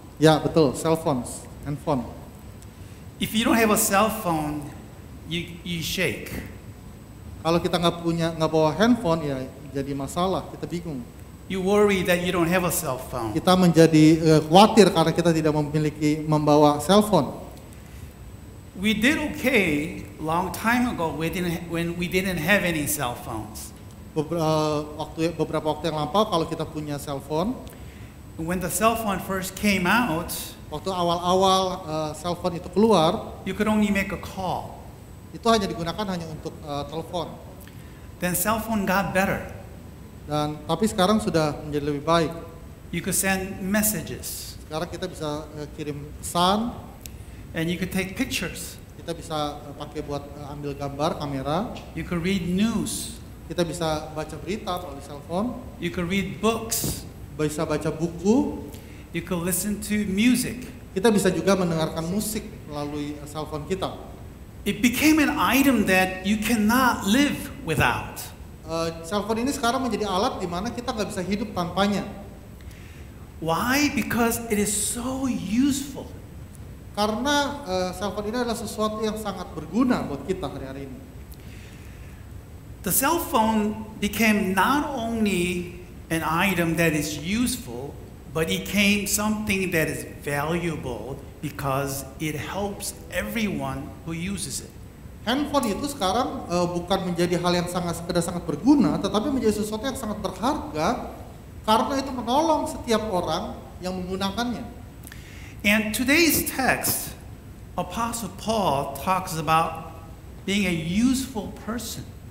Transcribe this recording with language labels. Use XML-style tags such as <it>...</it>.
<id>Ya betul, cellphone, handphone.</id> <en>If you don't have a cell phone, you shake.</en> <id>Kalau kita nggak bawa handphone ya jadi masalah, kita bingung.</id> <en>You worry that you don't have a cell phone.</en> <id>Kita menjadi khawatir karena kita tidak membawa cellphone.</id> <en>We did okay long time ago when we didn't have any cell phones.</en> <id>Beberapa waktu yang lampau kalau kita punya cellphone.</id> <en>When the cell phone first came out,</en> <id>waktu awal-awal cellphone itu keluar,</id> <en>you could only make a call.</en> <id>Itu hanya digunakan hanya untuk telepon.</id> <en>Then cell phone got better.</en> <id>Tapi sekarang sudah menjadi lebih baik.</id> <en>You could send messages.</en> <id>Sekarang kita bisa kirim pesan.</id> <en>And you could take pictures.</en> <id>Kita bisa pakai buat ambil gambar, kamera.</id> <en>You could read news.</en> <id>Kita bisa baca berita melalui cellphone.</id> <en>You could read books.</en> <id>Bisa baca buku.</id> <en>You could listen to music.</en> <id>Kita bisa juga mendengarkan musik melalui cellphone kita.</id> <en>It became an item that you cannot live without.</en> <id>Cellphone ini sekarang menjadi alat di mana kita nggak bisa hidup tanpanya.</id> <en>Why? Because it is so useful.</en> <id>Karena cellphone ini adalah sesuatu yang sangat berguna buat kita hari-hari ini.</id> <en>The cell phone became not only an item that is useful, but it became something that is valuable because it helps everyone who uses it.</en> <id>Handphone itu sekarang bukan menjadi hal yang sangat berguna, tetapi menjadi sesuatu yang sangat berharga karena itu menolong setiap orang yang menggunakannya.</id> <en>And today's text, Apostle Paul talks about being a useful person.</en>